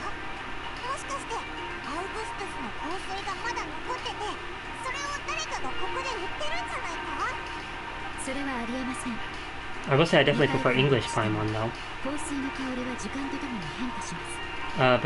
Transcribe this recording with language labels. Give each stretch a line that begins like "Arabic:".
Japanese: もしかしてアウグステスの香水がまだ残ってて、それを誰かがここで売ってるんじゃないか？それはありえません。
English: I will say I definitely prefer English Paimon though.
Japanese: 香水の香りは時間とともに変化します。